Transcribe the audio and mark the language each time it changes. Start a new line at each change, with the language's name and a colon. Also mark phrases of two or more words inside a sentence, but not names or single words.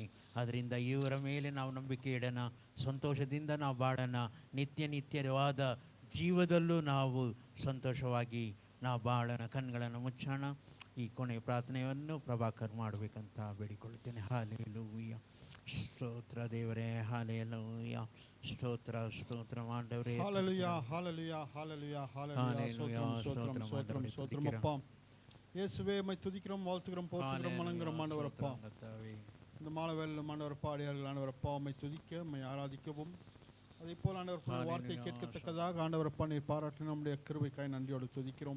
Kannada: ಅದರಿಂದ ಇವರ ಮೇಲೆ ನಾವು ನಂಬಿಕೆ ಇಡೋಣ, ಸಂತೋಷದಿಂದ ನಾವು ಬಾಳೋಣ, ನಿತ್ಯವಾದ ಜೀವದಲ್ಲೂ ನಾವು ಸಂತೋಷವಾಗಿ ನಾವು ಬಾಳೋಣ. ಕಣ್ಗಳನ್ನು ಮುಚ್ಚೋಣ. ಈ ಕೊನೆಯ ಪ್ರಾರ್ಥನೆಯನ್ನು ಪ್ರಭಾಕರ್ ಮಾಡಬೇಕಂತ ಬೇಡಿಕೊಳ್ಳುತ್ತೇನೆ. ಹಾಲೆಲೂಯ, ಸ್ತೋತ್ರ ದೇವರೇ, ಹಾಲೆಲೂಯ, ಸ್ತೋತ್ರ ಸ್ತೋತ್ರ ಮಾಡವರೇ,
Tamil: ஹalleluya ஹalleluya ஹalleluya ஹalleluya ஸ்தோத்திரம் ஸ்தோத்திரம் ஸ்தோத்திரம் அப்பா. இயேசுவே உம்மை துதிக்கிறோம், வாழ்த்துகிறோம், போற்றுகிறோம், வணங்குகிறோம் ஆண்டவரப்பா. இந்த மாலை வேளையில் ஆண்டவரப்பா, அடியார்கள் ஆண்டவரப்பா உம்மை துதிக்க உம்மை ஆராதிக்கவும் அதே போல் ஆண்டவரப்பா வார்த்தை கேட்கத்தக்கதாக ஆண்டவரப்பா நீர் பாராட்டின நம்முடைய கிருபைக்காய் நன்றியோடு துதிக்கிறோம்.